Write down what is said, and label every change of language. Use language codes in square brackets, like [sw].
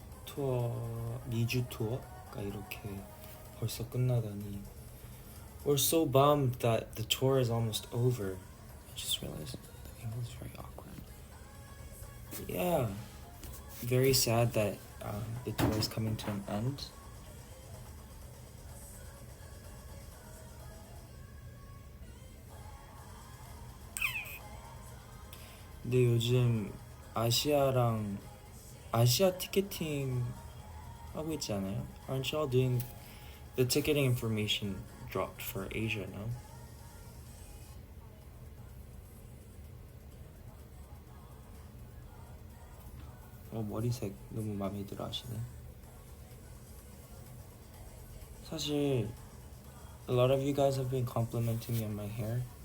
[ko] 투어 2주 투어가 이렇게 벌써 끝나다니. [en] We're so bummed that the tour is almost over. I just realized the angle is very awkward. Yeah, very sad that the tour is coming to an end. [ko] 근데 요즘 아시아 티켓팅 하고 있지 않아요? [en] Aren't y'all doing the ticketing information dropped for Asia, no? [ko] 머리색 너무 마음에 들어 하시네. [en] 사실 a lot of you guys have been complimenting me on my hair.